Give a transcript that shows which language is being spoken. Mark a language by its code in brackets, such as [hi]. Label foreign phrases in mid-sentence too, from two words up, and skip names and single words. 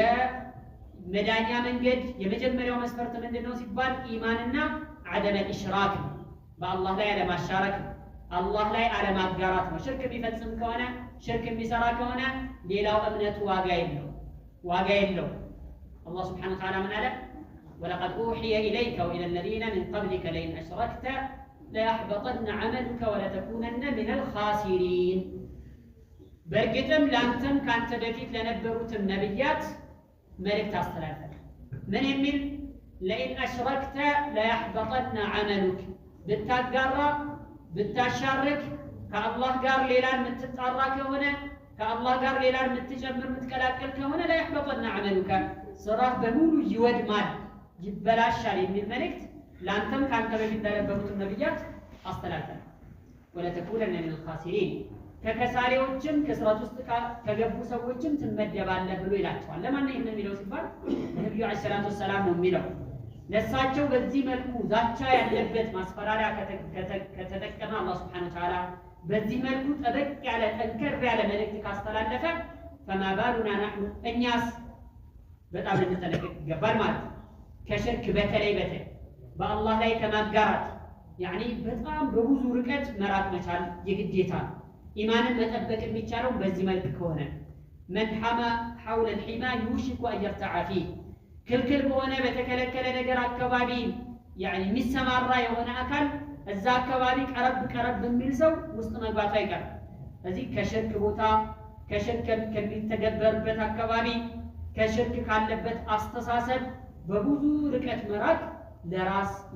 [am] የመዳኛ መንገድ የመጀመሪያው መስፈርት ምንድነው ሲባል ኢማንና [ar] عدم الاشراك [am] በአላህ ላይ አለማሻረክ አላህ ላይ አለማጋራት ነው። ሽርክ ቢፈጽም ከሆነ ሽርክ ቢሰራ ከሆነ ሌላው እምነቱ ዋጋ የለው። አላህ [ar] سبحانه وتعالى [am] ምን አለ? [ar] ولقد أوحي إليك وإلى الذين من قبلك لئن أشركت ليحبطن عملك ولتكونن من الخاسرين [am] በእርግጥም ላንተም ካንተ በፊት ለነበሩትም ነብያት መልእክት አስተላልፈናል። ምን የሚል [ar] لئن أشركت ليحبطن عملك ብታጋራ [am] ብታሻርክ ከአላህ ጋር ሌላን የምትጣራ ከሆነ ከአላህ ጋር ሌላን የምትጨምር የምትቀላቀል ከሆነ [ar] ليحبطن عملك [am] ስራህ በሙሉ ይወድማል ይበላሻል የሚል መልእክት ላንተም ካንተ በፊት ለነበሩትም ነብያት አስተላልፈናል። [ar] ولتكونن من الخاسرين [am] ከከሳሪዎችም ከስራት ውስጥ ከገቡ ሰዎችም ትመደባለህ ብሎ ይላቸዋል። ለማን ነው የሚለው ሲባል ነብዩ [ar] عليه الصلاة السلام [am] ነው የሚለው። ለሳቸው በዚህ መልኩ ዛቻ ያለበት ማስፈራሪያ ከተጠቀመ አላህ [ar] سبحانه وتعالى [am] በዚህ መልኩ ጠበቅ ያለ ጠንከር ያለ መልእክት ካስተላለፈ [ar] فما بالنا نحن [am] እኛስ በጣም ልንጠነቀቅ ይገባል ማለት ነው። ከሽርክ በተለይ በአላህ ላይ ከማጋራት ያኒ በጣም በብዙ ርቀት መራቅ መቻል የግዴታ ነው። ኢማንን መጠበቅ የሚቻለው በዚህ መልክ ከሆነ [ar] من حمى حول الحمى يوشك أن يرتع فيه [am] ክልክል በሆነ በተከለከለ ነገር አካባቢ ያኒ የሚሰማራ የሆነ አካል እዛ አካባቢ ቀረብ በሚል ሰው ውስጥ መግባቱ አይቀርም። ስለዚህ ከሽርክ ቦታ ከሽርክ ከሚተገበርበት አካባቢ ከሽርክ ካለበት አስተሳሰብ በብዙ ርቀት መራቅ ለራስ